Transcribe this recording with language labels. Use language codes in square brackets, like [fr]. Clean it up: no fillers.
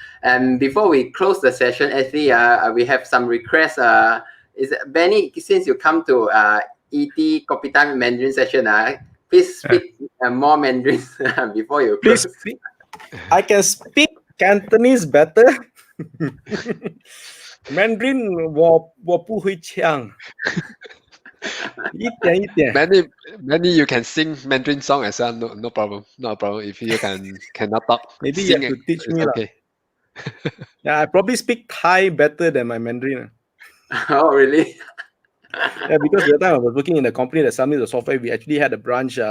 [en] And before we close the session, actually, we have some requests. Is Benny, since you come to ET Copy Time Mandarin session, please speak more Mandarin before you close. Please speak. I can speak Cantonese better. [zh] Mandarin 我不会唱。一点。 [en] Many you can sing Mandarin song as well. No problem. Not a problem. If you cannot talk, maybe sing, you have to teach me. Okay. Yeah, I probably speak Thai better than my Mandarin. Oh, really? Yeah, because the time I was working in the company that sold me the software, we actually had a branch.